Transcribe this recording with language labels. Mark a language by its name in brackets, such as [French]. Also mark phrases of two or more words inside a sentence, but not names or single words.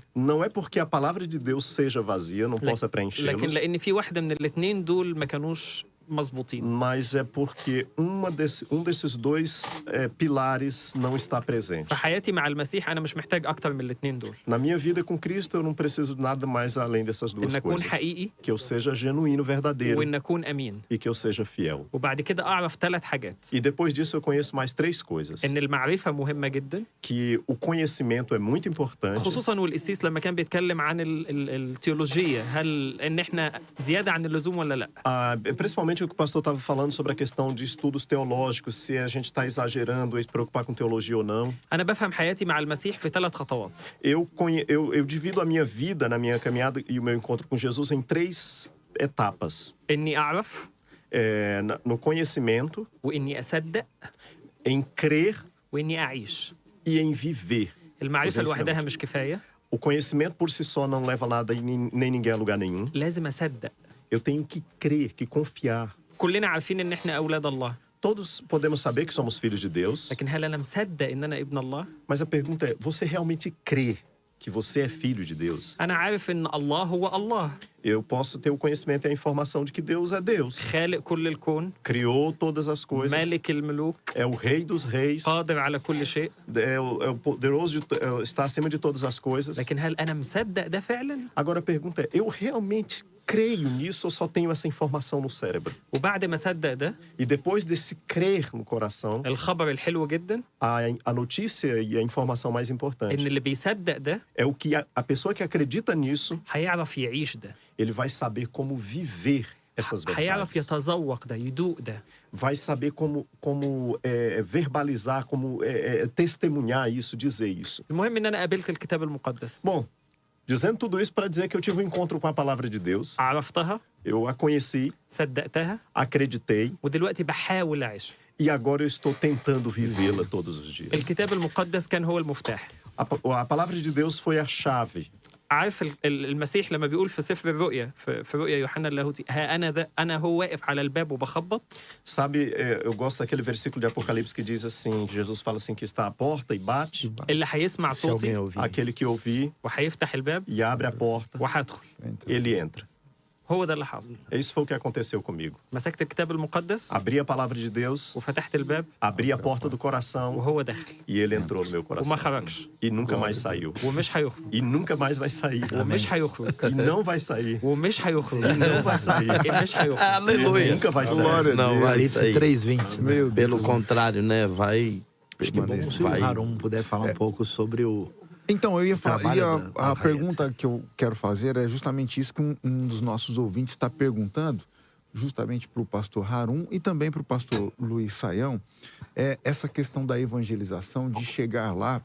[Portuguese] Não é porque a palavra de Deus seja vazia, não possa [Arabic] لكن [Portuguese] preenchê-los, [Arabic] لان في واحده من الاثنين دول ما كانوش مظبوطين. [Portuguese] mas é porque um desses dois pilares não está presente. [Arabic] في حياتي مع المسيح انا مش محتاج اكتر من الاثنين دول. [Portuguese] Na minha vida com Cristo, eu não preciso de nada mais além dessas duas [Arabic] ان اكون [Portuguese] coisas. [Arabic] حقيقي [Portuguese] Que eu seja genuíno, verdadeiro [Arabic] وان اكون امين. [Portuguese] e que eu seja fiel. [Arabic] وبعد كده اعرف 3 حاجات. [Portuguese] E depois disso eu conheço mais 3 coisas. [Arabic] ان المعرفه مهمه جدا، [Portuguese] Que o conhecimento é muito importante. [Arabic] خصوصا والقسيس لما كان بيتكلم عن التيولوجيا، هل ان احنا زياده عن اللزوم ولا لا. [Portuguese] Principalmente o que o pastor estava falando sobre a questão de estudos teológicos, se a gente está exagerando e se preocupar com teologia ou não. [Arabic] انا بفهم حياتي مع المسيح في 3 خطوات. [Portuguese] Eu divido a minha vida, na minha caminhada e o meu encontro com Jesus em 3 etapas. [Arabic] اني اعرف [Portuguese] No conhecimento, [Arabic] واني اصدق [Portuguese] em crer [Arabic] واني اعيش. [Portuguese] e em viver. [Arabic] المعرفه [Portuguese] Os [Arabic] لوحدها مش كفايه، [Portuguese] O conhecimento por si só não leva nada e nem ninguém a lugar nenhum. [Arabic] لازم اصدق. [Portuguese] Eu tenho que crer, que confiar. [Arabic] كلنا عارفين ان احنا اولاد الله، [Portuguese] Todos podemos saber que somos filhos de Deus, [Arabic] لكن هل انا مصدق ان انا ابن الله؟ [Portuguese] mas a pergunta é: você realmente crê que você é filho de Deus. [Arabic] أنا عارف إن الله هو الله [Portuguese] Eu posso ter o conhecimento e a informação de que Deus é Deus. [Arabic] خالق كل الكون [Portuguese] Criou todas as coisas. [Arabic] مالك الملوك [Portuguese] É o rei dos reis. [Arabic] قادر على كل شيء. [Portuguese] É o poderoso, está acima de todas as coisas. [Arabic] لكن هل أنا مصدق ده فعلا؟ [Portuguese] Agora a pergunta é, eu realmente creio nisso ou só tenho essa informação no cérebro? [Arabic] وبعد ما صدق ده [Portuguese] E depois desse crer no coração, [Arabic] الخبر الحلو جدا [Portuguese] a notícia e a informação mais [Arabic] إن [Portuguese] importante [Arabic] اللي بيصدق ده [Portuguese] é o que a pessoa que acredita nisso, [Arabic] هيعرف يعيش ده [Portuguese] ele vai saber como viver essas [Arabic] هيعرف [Portuguese] verdades. [Arabic] يتذوق ده يدوق ده [Portuguese] Vai saber como verbalizar, como testemunhar isso, dizer isso. [Arabic] المهم إن أنا قابلت الكتاب المقدس [Portuguese] Bom, dizendo tudo isso para dizer que eu tive um encontro com a palavra de Deus. [Arabic] عرفتها [Portuguese] Eu a conheci, [Arabic] صدقتها [Portuguese] acreditei [Arabic] ودلوقتي بحاول أعيش [Portuguese] e agora eu estou tentando vivê-la todos os dias. [Arabic] الكتاب المقدس كان هو المفتاح [Portuguese] A palavra de Deus foi a chave. [Arabic] عارف المسيح لما بيقول في سفر الرؤيا في رؤيا يوحنا اللاهوتي ها أنا هو واقف على الباب وبخبط [Portuguese] Sabe, eu gosto daquele versículo de Apocalipse que diz assim, Jesus fala assim que está à porta e bate, [Arabic] اللي هيسمع صوتي [Portuguese] aquele que ouvir [Arabic] وهيفتح الباب [Portuguese] e abre a porta, [Arabic] وهدخل [Portuguese] ele entra. [Arabic] هو ده اللي حصل [Portuguese] Isso foi o que aconteceu comigo. [Arabic] مسكت الكتاب المقدس [Portuguese] Abri a palavra de Deus, [Arabic] وفتحت الباب [Portuguese] abri a porta do coração [Arabic] وهو دخل [Portuguese] e ele entrou no meu coração. [Arabic] وما خرجش [Portuguese] E nunca mais saiu. [Arabic] ومش هيخرج [Portuguese] E nunca mais vai sair. [Arabic] ومش هيخرج [Portuguese] E não vai sair. [Arabic] ومش هيخرج [Portuguese] E não vai sair. [Arabic] مش هيخرج [Portuguese] Aleluia. Nunca vai sair. Glória a Não, Deus. vai Apocalipse sair. 3:20. né? Meu Pelo Deus. contrário, né? Vai. Acho que é bom se o Vai. Harum puder falar um pouco sobre o... Então, eu ia falar. Trabalho da A Al-Hayat. pergunta que eu quero fazer é justamente isso que um dos nossos ouvintes está perguntando, justamente para o pastor Harum e também para o pastor Luiz Saião, é essa questão da evangelização, de chegar lá.